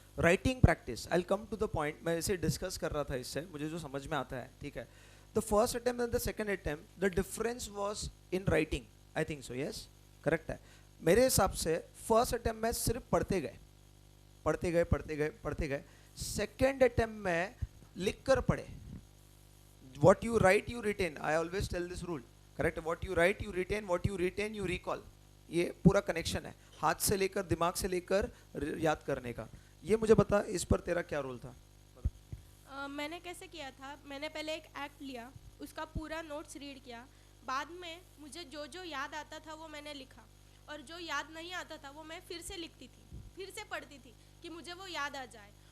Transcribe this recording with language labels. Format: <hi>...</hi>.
<en>Writing practice, I will come to the point.</en> <hi>मैं इसे discuss कर रहा था, इससे मुझे जो समझ में आता है, ठीक है।</hi> <en>The first attempt and the second attempt, the difference was in writing, I think so, yes, correct है।</en> <hi>मेरे हिसाब से फर्स्ट अटेम्प्ट में सिर्फ पढ़ते गए पढ़ते गए पढ़ते गए पढ़ते गए, सेकेंड अटेम्प्ट में लिख कर पढ़े।</hi> <en>What you write you retain, I always tell this rule, correct? What you write you retain you recall।</en> <hi>ये पूरा कनेक्शन है, हाथ से लेकर दिमाग से लेकर याद करने का। ये मुझे बता, इस पर तेरा क्या रोल था? मैंने कैसे किया था, मैंने पहले एक एक्ट लिया, उसका पूरा नोट्स रीड किया, बाद में मुझे जो जो याद आता था वो मैंने लिखा, और जो याद नहीं आता था वो मैं फिर से लिखती थी, फिर से पढ़ती थी कि मुझे वो याद आ जाए।</hi>